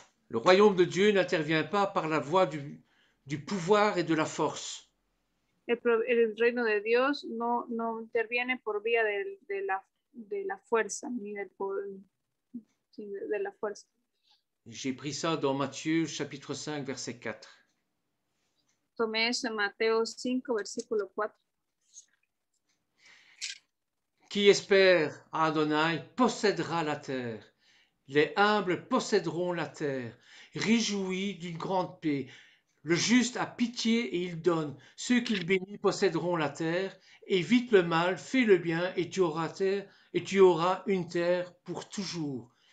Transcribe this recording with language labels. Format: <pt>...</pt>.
<fr>Le royaume de Dieu n'intervient pas par la voie du pouvoir et de la force.</fr> <es>El reino de Dios no interviene por vía de la fuerza, ni del poder, de la fuerza.</es> <fr>J'ai pris ça dans Matthieu chapitre 5 verset 4.</fr> <es>Tomé eso en Mateo 5 versículo 4.</es> <fr>Qui espère à Adonai possédera la terre. Les humbles posséderont la terre. Réjouis d'une grande paix. Le juste a pitié et il donne. Ceux qu'il bénit posséderont la terre. Évite le mal, fais le bien et tu auras une terre pour toujours.</fr>